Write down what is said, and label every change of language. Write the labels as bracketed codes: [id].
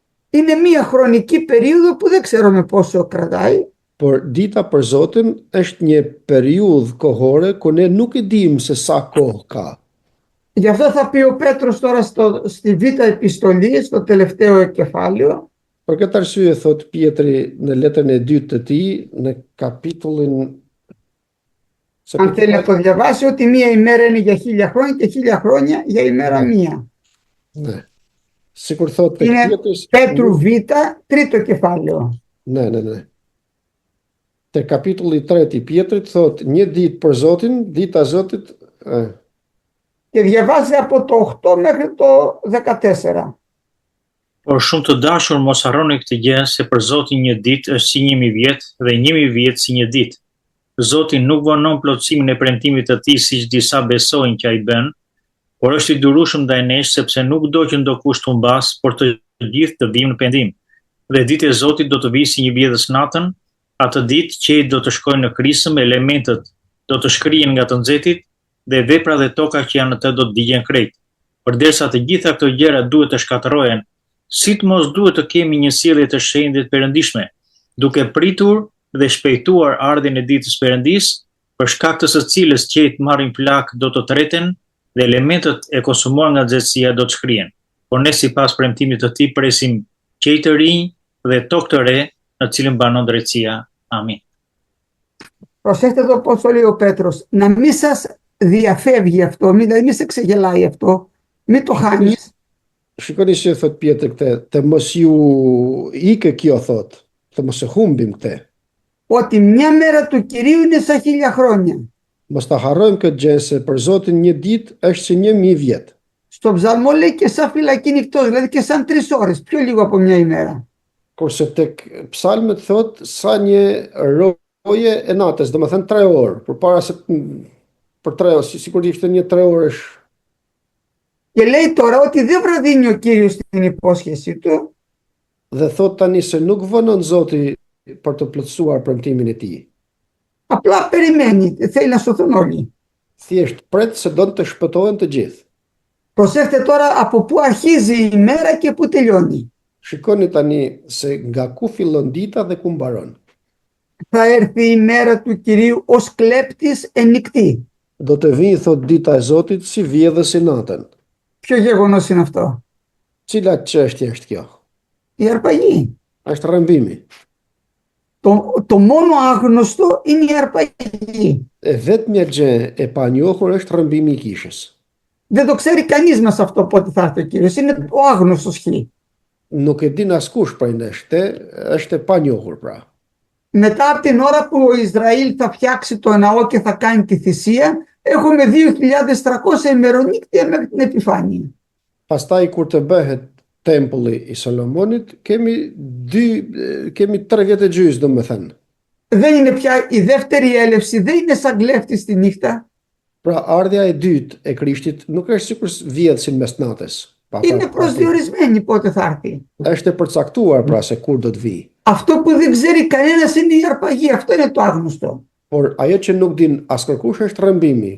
[el] Είναι μία χρονική περίοδο που δεν ξέρουμε πόσο κρατάει. [sq] Por dita për Zotin është një periudhë kohore ku ne nuk e dimë se sa kohë ka. [el] Γι' αυτό θα πει ο Πέτρος τώρα στη Β' επιστολή, στο τελευταίο κεφάλαιο. [sq] Për këtë arsye thot Pietri në letrën e dytë të tij në kapitullin [el] Αν θέλει να το διαβάσει, ότι μία ημέρα είναι για 1000 χρόνια και 1000 χρόνια για ημέρα μία. Ναι. [sq] Sikur thot tek [el] Είναι [sq] Pietris, [el] Πέτρου Β, τρίτο κεφάλαιο. Ναι. [sq] Te kapitulli 3 i Pietrit thot një ditë për Zotin, dita e Zotit, [el] Και διαβάζει από το 8 μέχρι το 14. [sq] Por shumë të dashur, mos harroni këtë gjë, se për Zotin një ditë është si 1000 vjet dhe 1000 vjet si një ditë. Zoti nuk vonon plotësimin e premtimit të tij siç disa besojnë që ai bën, por është i durueshëm ndaj nesh sepse nuk do që ndokush të humbas, por të gjithë të vijnë në pendim. Dhe ditë e Zotit do të vijë si një bjedhës natën, atë ditë qejt do të shkojnë në krisëm, elementet do të shkrihen nga të nxehtit dhe vepra dhe toka që janë atë do të digjen krejt. Përderisa të gjitha këto gjëra duhet të shkatërrohen, sidomos duhet të kemi një sjellje të shenjtë të perëndishme, duke pritur dhe shpejtuar ardhin e ditës Perëndis, për shkak të së cilës qejt marrin plak do të treten dhe elementet e konsumuar nga nxehtësia do të shkrihen. Por ne sipas premtimit të tij presim qej të rinj dhe tokë të re, në cilën banon drejtësia. Amin. [el] Προσέξτε εδώ πώς το λέει ο Πέτρος. Να μην σας διαφεύγει αυτό, δηλαδή μην σε ξεγελάει αυτό, μην το χάνεις. [sq] Shikoni që thot Pietri këtë, të mos ju ikë kjo thot, të mos e humbim këtë. [el] ότι μια μέρα του Κυρίου είναι σαν 1000 χρόνια. [sq] Mos ta harrojmë këtë gjë se për Zotin një ditë është si 1000 vjet. [el] Στο ψαλμό λέει και σαν φυλακή νυχτός, δηλαδή και σαν 3 ώρες, πιο λίγο από μια ημέρα. [sq] Kurse tek psalmet thot sa një roje e natës, domethënë 3 orë, përpara se për 3 orë, sikur ishte një 3 orësh. [el] Και λέει τώρα ότι δεν βραδύνει ο Κύριος την υπόσχεσή του, [sq] Dhe thot tani se nuk vonon Zoti për të plotësuar premtimin e tij. [el] απλά περιμένει, θέλει να σωθούν όλοι. [sq] Thjesht pret se don të shpëtohen të gjithë. [el] Προσέξτε τώρα από πού αρχίζει η ημέρα και πού τελειώνει. [sq] Shikoni tani se nga ku fillon dita dhe ku mbaron. [el] Θα έρθει η μέρα του Κυρίου ως κλέπτης εν νυκτή. [sq] Do të vijë, thot, dita e Zotit si vjedhësi natën. [el] Ποιο γεγονός είναι αυτό? [sq] Cila çështje është kjo? [el] Η αρπαγή. [sq] Është rrëmbimi. [el] Το μόνο άγνωστο είναι η αρπαγή. [sq] E vetmja gjë e panjohur është rrëmbimi i kishës. [el] Δεν το ξέρει κανείς μας αυτό πότε θα έρθει ο Κύριος. Είναι ο άγνωστος χ. [sq] Nuk e din askush prej nesh, është e panjohur pra. [el] Μετά από την ώρα που ο Ισραήλ θα φτιάξει το ναό και θα κάνει τη θυσία, έχουμε 2300 ημερονύκτια μέχρι την επιφάνεια. [sq] Pastaj kur të bëhet tempulli i Solomonit, kemi 3 vjet e gjys, domethënë. [el] Δεν είναι πια η δεύτερη έλευση, δεν είναι σαν κλέφτης τη νύχτα. [sq] Pra ardhja e dytë e Krishtit nuk është sikur vjedhsin mes natës. [el] Είναι προσδιορισμένη πότε θα έρθει. [sq] Është e përcaktuar pra se kur do të vijë. [el] Αυτό που δεν ξέρει κανένας είναι η αρπαγή. Αυτό είναι το άγνωστο. [sq] Por ajo që nuk din askërkush është rrëmbimi.